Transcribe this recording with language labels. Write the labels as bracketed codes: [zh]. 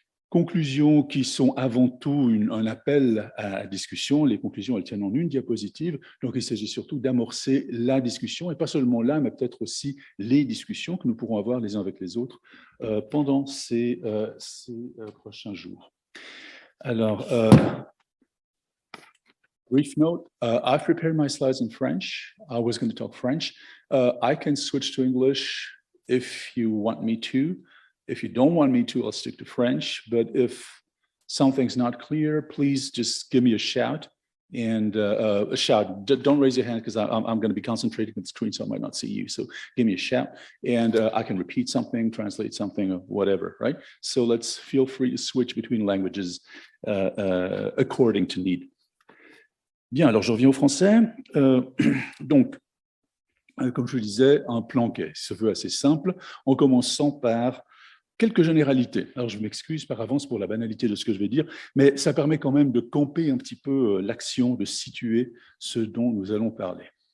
[fr] Conclusions qui sont avant tout un appel à discussion. Les conclusions, elles tiennent en une diapositive. Donc, il s'agit surtout d'amorcer la discussion, et pas seulement là, mais peut-être aussi les discussions que nous pourrons avoir les uns avec les autres pendant ces prochains jours. [en] Alors, brief note, I've prepared my slides in French. I was going to talk French. I can switch to English if you want me to. If you don't want me to, I'll stick to French. But if something's not clear, please just give me a shout. And a shout. Don't raise your hand because I'm going to be concentrating on the screen, so I might not see you. So give me a shout, and I can repeat something, translate something, or whatever, right? So let's feel free to switch between languages according to need. [fr] Bien, alors je reviens au français. Donc, comme je le disais, un plan qui se veut assez simple, en commençant par quelques généralités. Alors, je m'excuse par avance pour la banalité de ce que je vais dire, mais ça permet quand même de camper un petit peu l'action, de situer ce dont nous allons parler.